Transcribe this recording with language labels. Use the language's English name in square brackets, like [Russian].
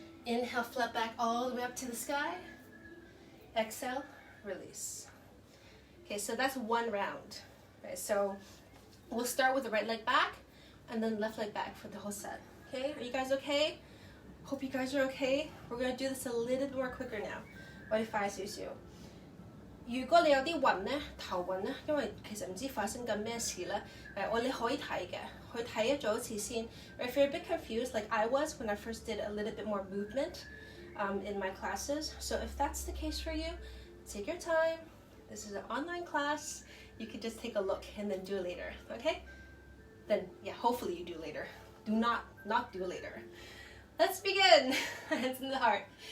[English] Inhale, flat back all the way up to the sky. Exhale, release. Okay, so that's one round. Right, so we'll start with the right leg back and then left leg back for the whole set. Okay, are you guys okay? Hope you guys are okay. We're going to do this a little bit more quicker now. [Cantonese] 我哋快少少。如果你有啲暈咧，頭暈咧，因為其實唔知發生緊咩事咧，你可以睇嘅，去睇咗一次先。 [English] If you're a bit confused, like I was when I first did a little bit more movement in my classes, so if that's the case for you, take your time. This is an online class. You could just take a look and then do it later, okay? Then, yeah, hopefully you do later. Do not do later. Let's begin. Hands in the heart.